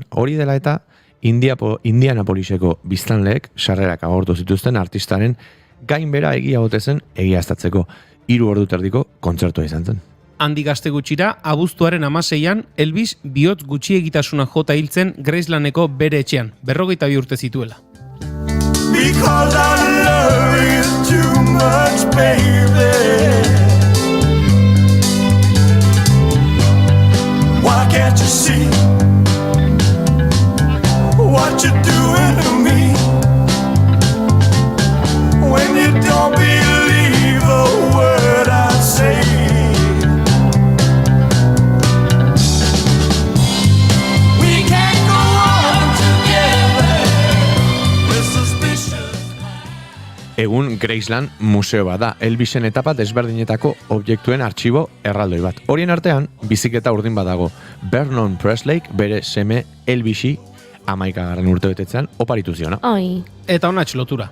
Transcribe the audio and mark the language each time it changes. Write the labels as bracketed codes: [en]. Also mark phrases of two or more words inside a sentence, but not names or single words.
[eu] Hori dela eta Indianapoliseko biztanleek sarrerak agortu zituzten artistaren gainbera egia ote zen egiaztatzeko 3 ordu terdiko kontzertua izan zen. Handi gazte gutxira, abuztuaren 16an, Elvis bihotz gutxiegitasuna jota hiltzen Gracelandeko bere etxean, 42 urte zituela. [en] Because our love is too much, baby. Why can't you see what you're doing to me? When you don't believe a word I say. We can't go on together with suspicion. [eu] Egun Graceland museo bat da, Elvisen etapa desberdinetako objektuen artxibo erraldoi bat. Horien artean, bizikleta urdin bat dago. Vernon Presleyk bere seme Elvisi 11. urtebetetzean oparitu ziona. Oi. Eta honatx lotura.